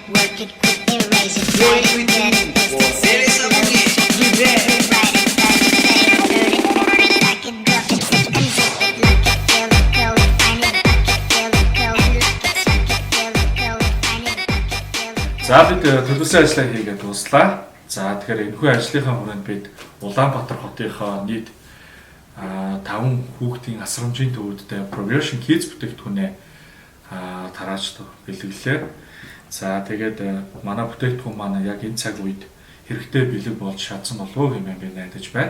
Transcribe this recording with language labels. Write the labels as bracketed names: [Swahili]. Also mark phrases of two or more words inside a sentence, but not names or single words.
[English] work it, quick erase it, write it, get it, paste it, save it, load it, write it, type it, save it, load it, forward it, back it, drop it, zip it, unzip it, look it, feel it, curl it, find it, back it, feel it, curl it, look it, suck it, feel it, curl it, find it, back it, feel it, curl it. [Mongolian] За бид төлөвлөсөн ажлаа хийгээд дуслаа. За тэгэхээр энэхүү ажлынхаа хүрээнд бид Улаанбаатар хотынхоо нийт 5 хүүхдийн асрамжийн төвөдтэй Progression Kids бүтээгдэхүүнээ тарааж бэлэглэлээ. За тэгээд манай бүтээгдэхүүн маань яг энэ цаг үед хэрэгтэй бэлэг болж чадсан болов уу хэмээн би найдаж байна.